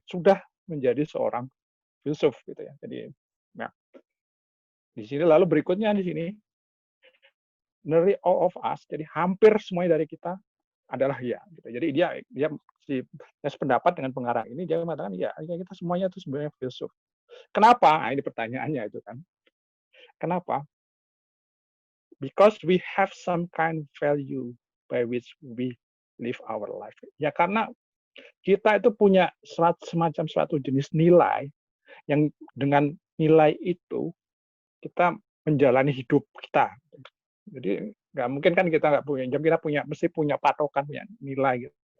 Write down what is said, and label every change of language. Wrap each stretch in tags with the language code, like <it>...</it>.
<id>Sudah menjadi seorang filsuf gitu ya. Jadi nah, di sini lalu berikutnya di sini</id> <en>nearly all of us,</en> <id>jadi hampir semuanya dari kita adalah ya gitu. Jadi dia sependapat dengan pengarang ini, dia mengatakan ya kita semuanya itu sebenarnya filsuf. Kenapa? Nah, ini pertanyaannya itu kan. Kenapa?</id> <en>Because we have some kind of value by which we live our life.</en> <id>Ya karena kita itu punya semacam suatu jenis nilai yang dengan nilai itu kita menjalani hidup kita. Jadi nggak mungkin kan kita nggak punya, kita mesti punya patokan, punya nilai gitu.</id>